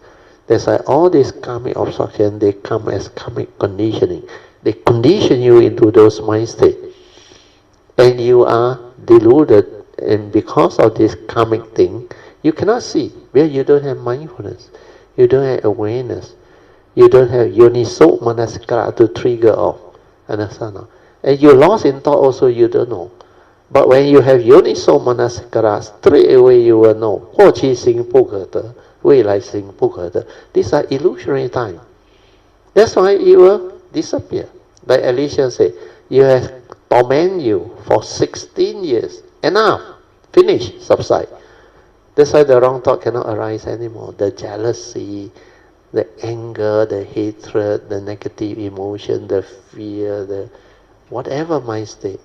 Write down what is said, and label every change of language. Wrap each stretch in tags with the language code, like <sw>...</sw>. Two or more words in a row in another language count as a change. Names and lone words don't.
<en>That's why all these karmic obstruction, they come as karmic conditioning. They condition you into those mind states. And you are deluded, and because of this karmic thing, you cannot see because you don't have mindfulness. You don't have awareness. You don't have</en> <pi>yoniso manasikara</pi> <en>to trigger off. Understand? And you lost in thought also you don't know. But when you have</en> <pi>yoniso manasikara,</pi> <en>straight away you will know.</en> <zh>过去心不可得，未来心不可得.</zh> <en>These are illusionary time. That's why it will disappear. Like Alicia said, you have torment you for 16 years. Enough. Finish. Subside. That's why the wrong thought cannot arise anymore. The jealousy, the anger, the hatred, the negative emotion, the fear, the whatever mind state.</en>